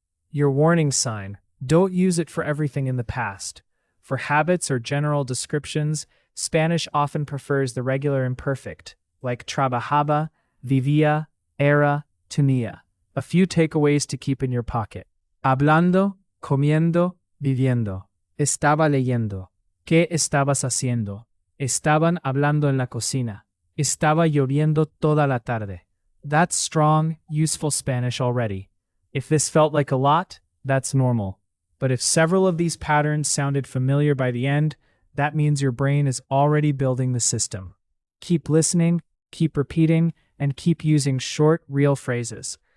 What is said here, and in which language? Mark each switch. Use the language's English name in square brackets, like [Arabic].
[English] Your warning sign, don't use it for everything in the past. For habits or general descriptions, Spanish often prefers the regular imperfect, like trabajaba, vivía, era, tenía. A few takeaways to keep in your pocket. [Spanish] Hablando, comiendo, viviendo. Estaba leyendo. ¿Qué estabas haciendo? Estaban hablando en la cocina. Estaba lloviendo toda la tarde. [English] That's strong, useful Spanish already. If this felt like a lot, that's normal. But if several of these patterns sounded familiar by the end, that means your brain is already building the system. Keep listening, keep repeating, and keep using short, real phrases.